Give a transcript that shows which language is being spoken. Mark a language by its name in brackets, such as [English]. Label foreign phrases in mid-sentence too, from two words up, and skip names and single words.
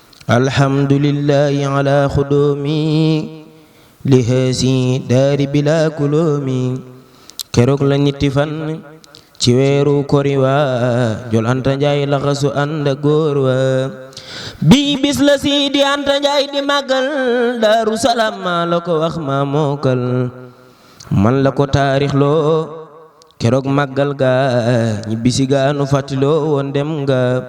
[Arabic] الحمد لله على خدومي لهذه دار بلا كلوم. [Wolof] Keroog la ñetti fan ci weeru kori wa, Jol Anta Njaay laxasu ànd ak góor wa. Bii bis la Sidi Anta Njaay di màggal, Daaru Salaam maa la ko wax maa mookal. Man la ko taarix loo, keroog màggal ga, ñibbisi ga nu fàttiloo woon dem nga.